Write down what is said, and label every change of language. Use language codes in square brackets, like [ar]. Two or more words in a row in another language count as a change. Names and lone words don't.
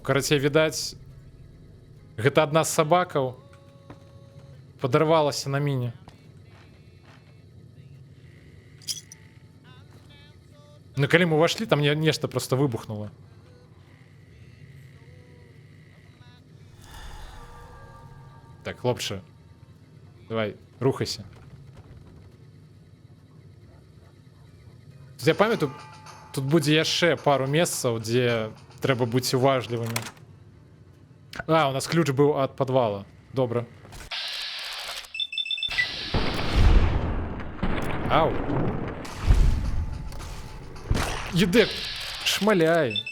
[be] Карацей, відаць, гэта адна з сабакаў падарвалася на міне. Ну, калі мы ўвайшлі, там нешта проста выбухнула. Так, хлопче. Давай, рухайся. Я пам'ятаю, тут будзе яшчэ пару месцаў, дзе трэба быць уважлівымі. А, у нас ключ быў ад падвала. Добра. Ау. Едек, шмаляй.